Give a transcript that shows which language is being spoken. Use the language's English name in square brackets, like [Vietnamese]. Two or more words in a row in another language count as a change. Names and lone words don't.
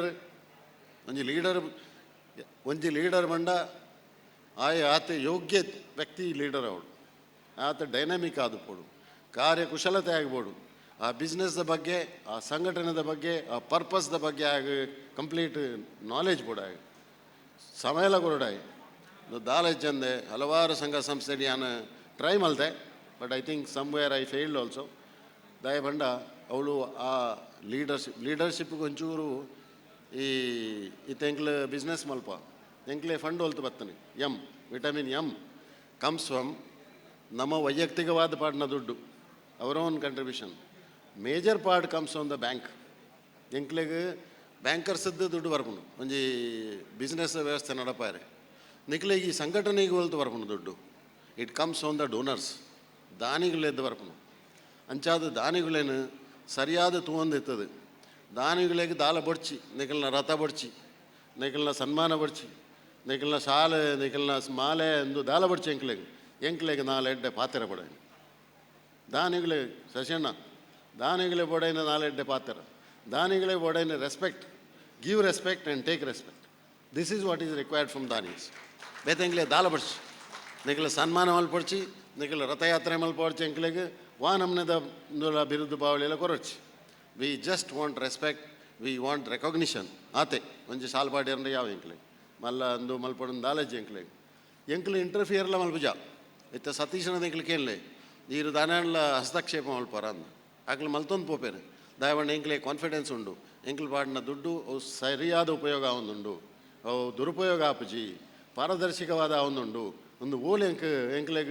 [Tulu] ಲೀಡರ್ ಬಂಡ ಆತ ಯೋಗ್ಯ ವ್ಯಕ್ತಿ ಲೀಡರ್ ಅವಳು ಆತ ಡೈನಾಮಿಕ್ ಆದುಪೋಡು ಕಾರ್ಯಕುಶಲತೆ ಆಗ್ಬೋಡು ಆ ಬಿಸ್ನೆಸ್ದ ಬಗ್ಗೆ ಆ ಸಂಘಟನೆದ ಬಗ್ಗೆ ಆ ಪರ್ಪಸ್ದ ಬಗ್ಗೆ ಆಗಿ [English] complete knowledge [Tulu] ಕೂಡ ಆಗಿ ಸಮಯಲ ಕೊರಡಾಯಿ ದಾಲೆಜ್ಜಂದೆ ಹಲವಾರು ಸಂಘ ಸಂಸ್ಥೆಗೆ ನಾನು ಟ್ರೈ ಮಲ್ತೆ [English] but I think somewhere I failed also [Tulu] ದಯಬಂಡ ಅವಳು ಆ ಲೀಡರ್ಶಿಪ್ಗೆ ಒಂಚೂರು ಎಂಕ್ಲೆ ಬಿಸ್ನೆಸ್ ಮಲ್ಪ ಎಂಕ್ಲೆ ಫಂಡ್ ಹೊಲ್ತು ಬರ್ತನೆ [English] vitamin M comes from [Tulu] ನಮ್ಮ ವೈಯಕ್ತಿಕವಾದ ಪಾಡ್ನ ದುಡ್ಡು ಅವರ [English] own contribution major part comes from the bank [Tulu] ಎಂಕ್ಲೆಗೆ ಬ್ಯಾಂಕರ್ಸದ್ದು ದುಡ್ಡು ಬರ್ಕೊಂಡು ಒಂಜಿ ಬಿಸ್ನೆಸ್ ವ್ಯವಸ್ಥೆ ನಡಪಾರೆ ನಿಕ್ಲೆಗೆ ಈ ಸಂಘಟನೆಗೆ ಹೊಲ್ತು ಬರ್ಕೊಂಡು ದುಡ್ಡು [English] it comes from the donors [Tulu] ದಾನಿಗಳೆದ್ದು ಬರ್ಕೊಂಡು ಅಂಚಾದ ದಾನಿಗಳೇನು ಸರಿಯಾದ ತೂಂದಿರ್ತದೆ ದಾನಿಗಳಿಗೆ ದಾಲ ಬಡ್ಚಿ ನಿಖಲ್ನ ರಥ ಬಡ್ಚಿ ನಿಖಲ್ನ ಸನ್ಮಾನ ಬಡ್ಚಿ ನಿಖಲ್ನ ಶಾಲೆ ನಿಖಲ್ನ ಮಾಲೆ ಎಂದು ದಾಲ ಬಡ್ಚಿ ಎಂಕ್ಲೆಗೆ ನಾಲೆಡ್ಡೆ ಪಾತ್ರ ಪಡೆ ದಾನಿಗಳೇ ಶಶಣ್ಣ ದಾನಿಗಳೇ ಬೊಡೈನ ನಾಲೆಡ್ಡೆ ಪಾತ್ರ ದಾನಿಗಳೇ ಬೊಡೈನ [English] respect give respect and take respect this is what is required from [Tulu] ದಾನೀಸ್ ಬೇತೆಂಗ್ಲೆ ದಾಲ ಬಡ್ಚಿ ನಿಖಲ ಸನ್ಮಾನ ಮಲ್ಪಡ್ಚಿ ನಿಖಲ ರಥಯಾತ್ರೆ ಮಲ್ಪಡ್ಚಿ ಎಂಕ್ಲೆಗೆ ವಾ ನಮ್ನೆದ ಬಿರುದು ಬಾವಳಿ ಎಲ್ಲ ಕೊರಡ್ಚಿ [English] we just want respect we want recognition [Tulu] ಆತೆ ಒಂಜಿ ಸಾಲ್ಪಾಡಿ ಅಂದ್ರೆ ಯಾವ ಎಂಕ್ಲೆ ಮಲ್ಲ ಅಂದು ಮಲ್ಪಡ ದಾಲಜ್ಜಿ ಎಂಕ್ಲೆ ಇಂಟರ್ಫಿಯರ್ಲ ಮಲ್ಪುಜ ಇತ್ತ ಸತೀಶನದ ಎಂಕ್ಲಿಕೇನ್ಲೆ ನೀರು ದಾನಲ್ಲ ಹಸ್ತಕ್ಷೇಪ ಮಲ್ಪಾರ ಅಂದ ಆಕಲು ಮಲ್ತೊಂದು ಪೋಪೇರು ದಯವಂಡ ಎಂಕ್ಲೆ ಕಾನ್ಫಿಡೆನ್ಸ್ ಉಂಡು ಎಂಕ್ಲು ಪಾಡಿನ ದುಡ್ಡು ಅವು ಸರಿಯಾದ ಉಪಯೋಗ ಆವೊಂದುಂಡು ಅವು ದುರುಪಯೋಗ ಆಪುಜಿ ಪಾರದರ್ಶಕವಾದ ಆವೊಂದುಂಡು ಒಂದು ಓಲೆ ಎಂಕ್ಲೆಗೆ